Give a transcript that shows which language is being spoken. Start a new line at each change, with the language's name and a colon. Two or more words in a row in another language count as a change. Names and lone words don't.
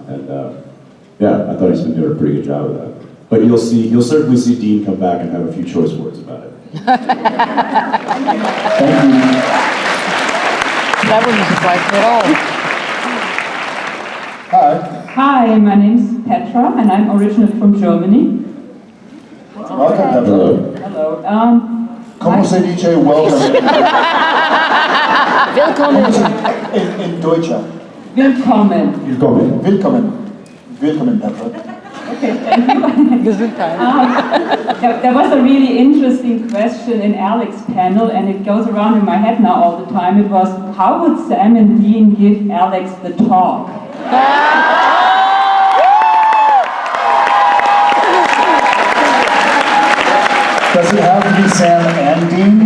English: And yeah, I thought he's been doing a pretty good job of that. But you'll certainly see Dean come back and have a few choice words about it. Thank you. That wouldn't surprise me at all. Hi. Hi, my name's Petra, and I'm originally from Germany. Welcome, Petra. Hello.
Spanish: ¿Cómo se dice
English: welcome?
German: Willkommen. In Deutsche. Willkommen. Willkommen. Willkommen. Willkommen, Petra.
English: Okay, thank you. There was a really interesting question in Alex's panel, and it goes around in my head now all the time. It was, how would Sam and Dean give Alex the talk? Does it have to be Sam and Dean?